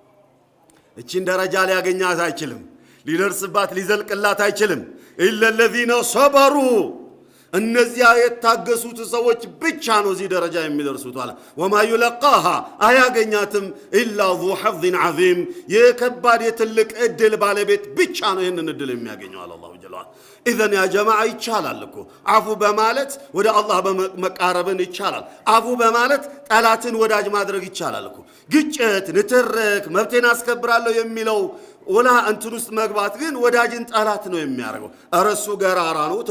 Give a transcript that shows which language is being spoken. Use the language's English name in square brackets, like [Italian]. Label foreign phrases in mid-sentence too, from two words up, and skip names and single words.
[Amharic] እቺን ደረጃ ሊያገኛት አይችልም ሊደርስባት ሊዘልቅላት አይችልም [Arabic] الا الذين صبروا [Amharic] እነዚያ የታገሱት ሰዎች ብቻ ነው እዚህ ደረጃ የሚደርሱት አለ [Arabic] وما يلقاها [Amharic] አያገኛትም [Arabic] الا ذو حظ عظيم [Amharic] የከባድ የትልቅ እድል ባለቤት ብቻ ነው ይሄንን እድል የሚያገኘው አለ [Arabic] الله جل اذن يا جماعه [Amharic] ይቻላል እኮ አፉ በማለት ወደ አላህ በመቃረብን ይቻላል አፉ በማለት ጠላትን ወዳጅ ማድረግ ይቻላል እኮ ግጭት ንትርክ መብቴን አስከብራለሁ የሚለው ወላ እንትን ውስጥ መግባት ግን ወዳጅን ጠላት ነው የሚያደርገው አረሱ ገራራ ነው ተው